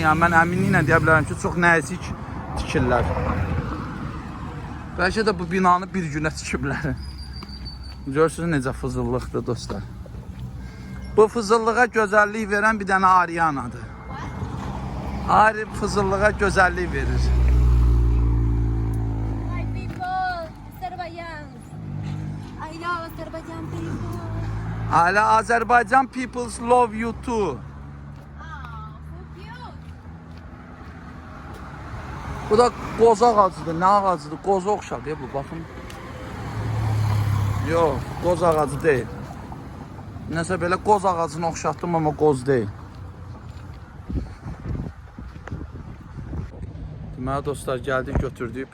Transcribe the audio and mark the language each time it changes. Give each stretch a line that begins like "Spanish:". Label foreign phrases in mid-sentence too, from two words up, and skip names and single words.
Azerbaijani: Yəni mən əminliklə deyə bilərəm ki, çox nəzik tikirlər. Bəlkə də bu binanı bir günə tikiblər. Görürsünüz necə fızıllıqdır dostlar. Bu fızıllığa gözəllik verən bir dənə Arianadır. Ari fızıllığa gözəllik verir.
English: My people, Azerbaijan. I love Azerbaijan people. Hala Azərbaycan peoples love you too. Oh, so cute.
Azerbaijani: Bu da qoz ağacıdır. Nə ağacıdır? Qoza oxşadı bu, baxın. Yox, qoz ağacı deyil. Nəsə belə qoz ağacını oxşatdım, amma qoz deyil. Deməli dostlar, gəldik, götürdük.